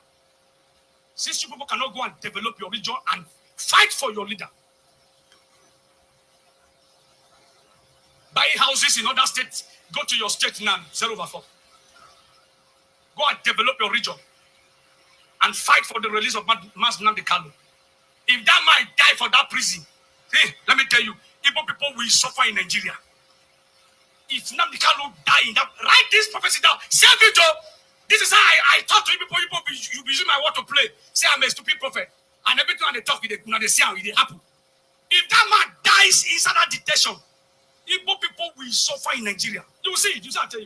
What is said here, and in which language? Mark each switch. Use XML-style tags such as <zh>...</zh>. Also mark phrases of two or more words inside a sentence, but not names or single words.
<en>Since you people cannot go and develop your region and fight for your leader. Buy houses in other states. Go to your state now. 0/4. Go and develop your region and fight for the release of Mass Nnamdi Kanu. If that man die for that prison, hey, let me tell you, Igbo people will suffer in Nigeria. If Nnamdi Kanu die in that, write this prophecy down. Save it up. This is how I talk to you people. You be using my word to play. Say I'm a stupid prophet. And everything they talk, they see how it happen. If that man dies inside that detention, Igbo people will suffer in Nigeria. You will see it. You see, I tell you.</en>